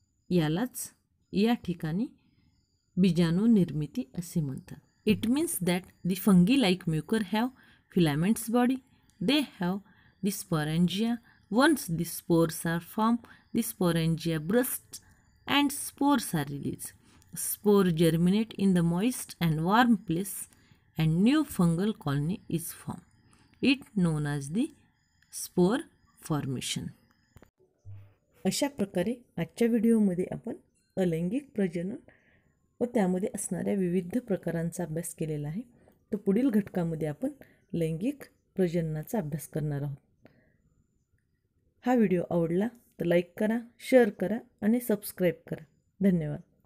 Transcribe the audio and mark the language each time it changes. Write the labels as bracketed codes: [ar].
[mr] यालाच या ठिकाणी बीजाणू निर्मिती असे म्हणतात. [en] It means that the fungi like mucor have filaments body. They have the sporangia. Once the spores are form, the sporangia bursts and spores are released. Spore germinate in the moist and warm place and new fungal colony is formed. It known as the spore formation. [mr] अशा प्रकारे आजच्या व्हिडिओमध्ये आपण अलैंगिक प्रजनन व त्यामध्ये असणाऱ्या विविध प्रकारांचा अभ्यास केलेला आहे. तर पुढील घटकामध्ये आपण लैंगिक प्रजननाचा अभ्यास करणार आहोत. हा व्हिडिओ आवडला तर लाईक करा, शेअर करा आणि सबस्क्राईब करा. धन्यवाद.